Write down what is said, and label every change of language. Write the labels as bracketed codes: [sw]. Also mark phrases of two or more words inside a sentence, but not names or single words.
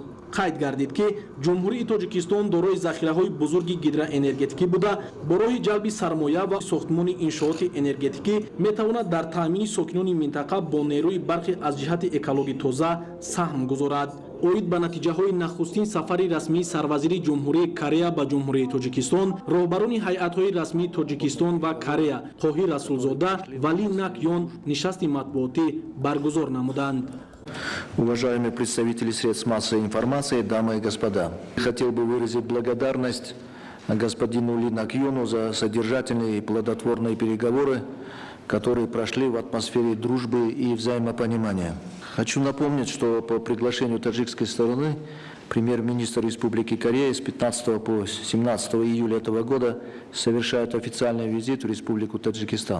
[tg] қайд гардид ки ҷумҳурии Тоҷикистон дорои захираҳои бузурги гидроэнергетикӣ буда, бо роҳи ҷалби сармоя ва сохтмони иншооти энергетикӣ метавонад дар таъмини сокинони минтақа бо нерӯи барқи аз ҷиҳати экологӣ тоза саҳм гузорад. оид ба натиҷаҳои нахустин сафари расмии сарвазири ҷумҳурии Корея ба ҷумҳурии Тоҷикистон, роҳбарони ҳайъатҳои расмии Тоҷикистон ва Корея Қоҳир Расулзода ва Ли Нак Ён нишасти матбуотӣ баргузор намуданд. [ru] Уважаемые представители средств массовой информации, дамы и господа, хотел бы выразить благодарность господину Ли Нак Йону за содержательные и плодотворные переговоры, которые прошли в атмосфере дружбы и взаимопонимания. Хочу напомнить, что по приглашению таджикской стороны премьер-министр Республики Корея с 15 по 17 июля этого года совершает официальный визит в Республику Таджикистан.